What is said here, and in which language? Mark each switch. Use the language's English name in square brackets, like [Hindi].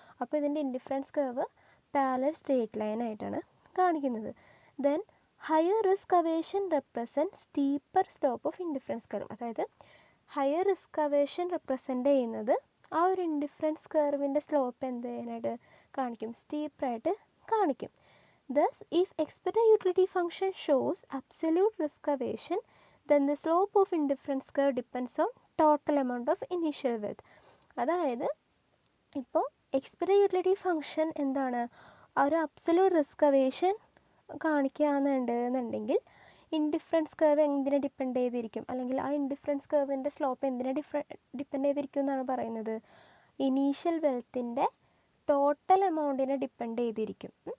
[Malayalam] അപ്പോൾ ഇതിൻ്റെ indifference curve parallel straight line ആയിട്ടാണ് കാണിക്കുന്നത്. [English] then higher risk aversion represent steeper slope of indifference curve, [Malayalam] അതായത് ഹയർ റിസ്ക് അവേഷൻ റെപ്രസെൻ്റ് ചെയ്യുന്നത് ആ ഒരു ഇൻഡിഫറൻസ് കർവിൻ്റെ സ്ലോപ്പ് എന്ത് ചെയ്യാനായിട്ട് കാണിക്കും, സ്റ്റീപ്പായിട്ട് കാണിക്കും. [English] Thus, if expected utility function shows absolute risk aversion, then the slope of indifference curve depends on total amount of initial wealth. [Malayalam] അതായത് ഇപ്പോൾ എക്സ്പെക്റ്റഡ് യൂട്ടിലിറ്റി ഫംഗ്ഷൻ എന്താണ്, ആ ഒരു absolute risk aversion കാണിക്കുകയെന്നുണ്ടെങ്കിൽ indifference curve എന്തിനെ ഡിപ്പെൻഡ് ചെയ്തിരിക്കും, അല്ലെങ്കിൽ ആ indifference കർവിൻ്റെ slope എന്തിനെ ഡിപ്പെൻഡ് ചെയ്തിരിക്കും എന്നാണ് പറയുന്നത്, ഇനീഷ്യൽ വെൽത്തിൻ്റെ ടോട്ടൽ എമൗണ്ടിനെ ഡിപ്പെൻഡ് ചെയ്തിരിക്കും.